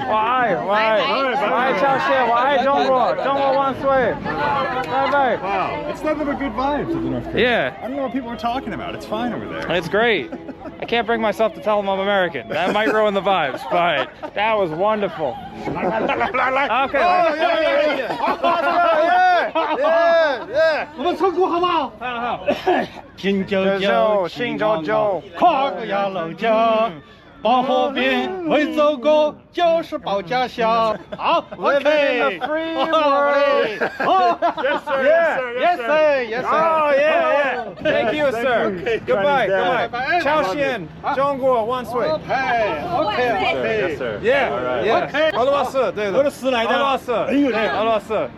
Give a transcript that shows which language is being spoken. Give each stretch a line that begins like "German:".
Chinese: 我爱朝鲜，我爱中国，中国万岁！拜拜。
English: Wow, it's nothing but good vibes to the North Korea. Yeah. I don't know what people are talking about. It's fine over there. It's great. I can't bring myself to tell them I'm American. That might ruin the vibes, but that was wonderful. Okay. Yeah.
Chinese: 我们成功好不好？好。新九九，新九九，跨过鸭绿江，保和平，为祖国，就是保家乡。好
English: Living in the free world. Yes, sir. Yes, sir. Yes, sir. Oh, yeah. Thank you, sir. Goodbye. Goodbye.
Chinese: 朝鲜，中国万岁。
English: Yes, sir.
Chinese: Yeah. 俄罗斯，对的。俄罗斯来的。俄罗斯。哎呦，对，俄罗斯。